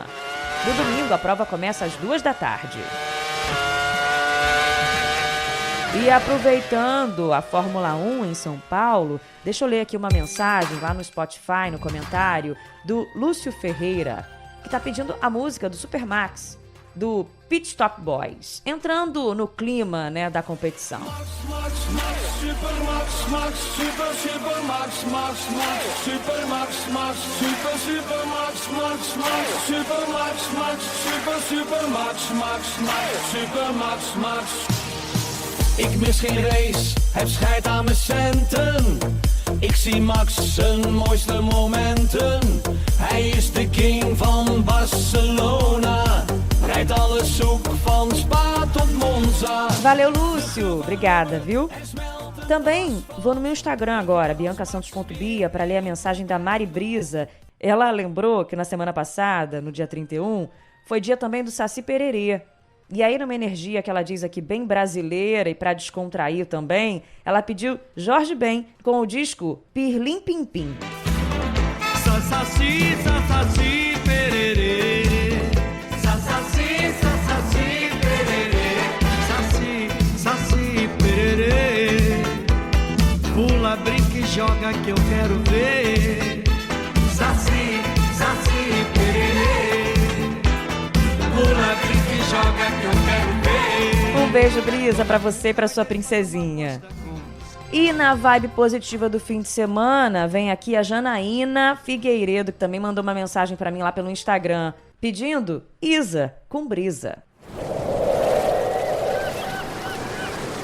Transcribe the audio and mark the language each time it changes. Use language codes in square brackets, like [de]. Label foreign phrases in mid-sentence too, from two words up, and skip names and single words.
[pt] No domingo, a prova começa às 2 da tarde. E aproveitando a Fórmula 1 em São Paulo, deixa eu ler aqui uma mensagem lá no Spotify, no comentário, do Lúcio Ferreira, que está pedindo a música do Supermax, do Pit Stop Boys, entrando no clima, né, da competição. [nl] Ik mis geen race, heb scheid aan mijn centen. Ik zie Max zijn mooiste momenten. Hij is de king van Barcelona. Rijdt alles zoek van Spa tot Monza. [pt] Valeu, Lúcio. Obrigada, viu? Também vou no meu Instagram agora, biancasantos.bia, para ler a mensagem da Mari Brisa. Ela lembrou que na semana passada, no dia 31, foi dia também do Saci Pererê. E aí, numa energia que ela diz aqui bem brasileira e para descontrair também, ela pediu Jorge Ben com o disco Pirlim Pim Pim. Saci, saci, pererê. Saci, saci, pererê. Saci, pererê. Pula, brinca e joga que eu quero ver. Saci, pererê. Pula, brinca e joga que eu quero ver. Um beijo, Brisa, pra você e pra sua princesinha. E na vibe positiva do fim de semana, vem aqui a Janaína Figueiredo, que também mandou uma mensagem pra mim lá pelo Instagram, pedindo Isa com Brisa.